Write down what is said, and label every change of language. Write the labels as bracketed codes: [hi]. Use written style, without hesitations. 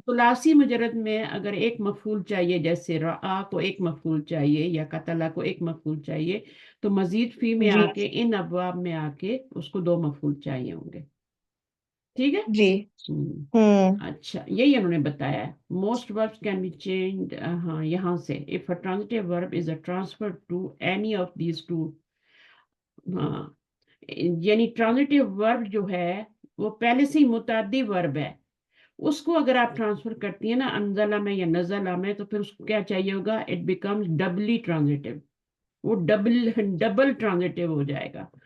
[ur] ثلاثی مجرد میں اگر ایک مفعول چاہیے، جیسے رآ کو ایک مفعول چاہیے یا قتلہ کو ایک مفعول چاہیے، تو مزید فی میں جی آ کے ان ابواب میں آ کے اس کو 2 مفعول چاہیے ہوں گے، ٹھیک ہے. جی ہوں اچھا یہی انہوں نے بتایا ہے. [en] Most verbs can be changed. [ur] ہاں یہاں سے [en] if a transitive verb is a transfer to any of these two. [ur] ہاں یعنی ٹرانزٹیو ورب جو ہے وہ پہلے سے ہی متعدی ورب ہے، اس کو اگر آپ ٹرانسفر کرتی ہیں نا انزلہ میں یا نزلہ میں تو پھر اس کو کیا چاہیے ہوگا, [en] it becomes doubly transitive, [ur] وہ ڈبل ٹرانزٹیو ہو جائے گا.